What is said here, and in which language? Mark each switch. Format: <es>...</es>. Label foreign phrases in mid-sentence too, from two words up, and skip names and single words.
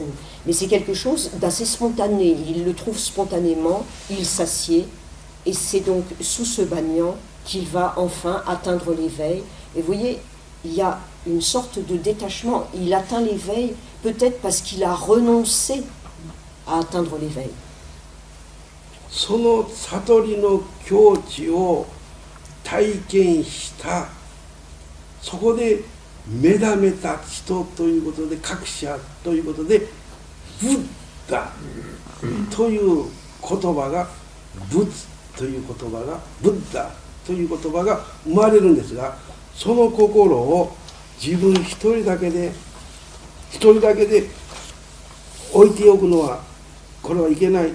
<fr>Mais c'est quelque chose d'assez spontané, il le trouve spontanément, il s'assied, et c'est donc sous ce banyan qu'il va enfin atteindre l'éveil. Et vous voyez, il y a une sorte de détachement. Il atteint l'éveil peut-être parce qu'il a renoncé à atteindre l'éveil.</fr> <ja>その悟りの境地を体験した、そこで目覚めた人ということで、各者ということで、ブッダという言葉が、仏という言葉が、ブッダという言葉が生まれるんですが、その心を自分一人だけで置いておくのは、これはいけない。</ja>